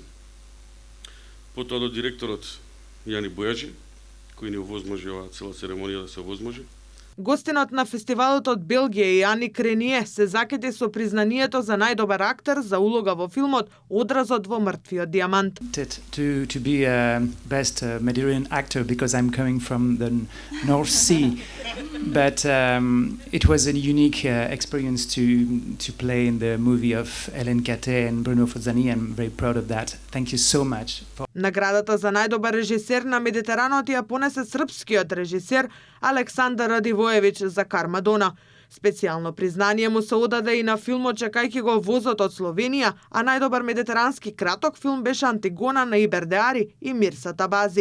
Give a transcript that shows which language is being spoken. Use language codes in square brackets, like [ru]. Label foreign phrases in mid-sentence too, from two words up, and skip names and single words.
[mk] Потоа до директорот Јани Бојаджи, кој ни овозможи оваа цела церемонија да се овозможи. Гостинот на фестивалот од Белгија и Ани Крение се закети со признанието за најдобар актер за улога во филмот Одразот во мртвиот дијамант. [en] To be a best Mediterranean actor because I'm coming from the North Sea, but it was a unique experience to play in the movie of Hélène Caté and Bruno Fozzani. I'm very proud of that. Thank you so much. [mk] Наградата за најдобар режисер на Медитеранот ја понесе српскиот режисер Александар Радивоевич за Кармадона. Специјално признание му се одаде и на филмот Чекајќи го возот од Словенија, а најдобар медитерански краток филм беше Антигона на Ибердеари и Мирса Табази.